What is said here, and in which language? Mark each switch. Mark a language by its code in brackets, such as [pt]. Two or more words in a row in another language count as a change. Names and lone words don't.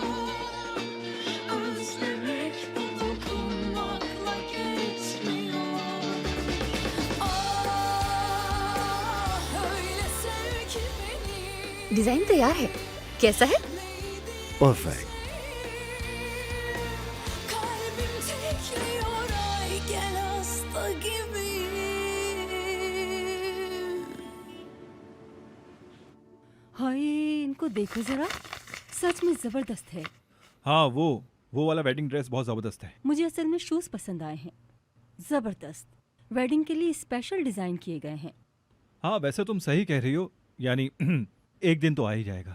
[tr] Özlemek bu dokunmakla geçmiyor. Ah öyle sev ki beni. [hi] डिजाइन तैयार है, कैसा है? परफेक्ट। [tr] Kalbim tekliyor ay gel hasta gibiyim. [hi] हाय, इनको देखो जरा, सच में जबरदस्त है। हाँ, वो वाला [en] wedding dress [hi] बहुत ज़बरदस्त है। मुझे असल में शूज पसंद आए हैं, जबरदस्त। वेडिंग के लिए [en] special design [hi] किए गए हैं। हाँ, वैसे तुम सही कह रही हो, यानी एक दिन तो आ ही जाएगा।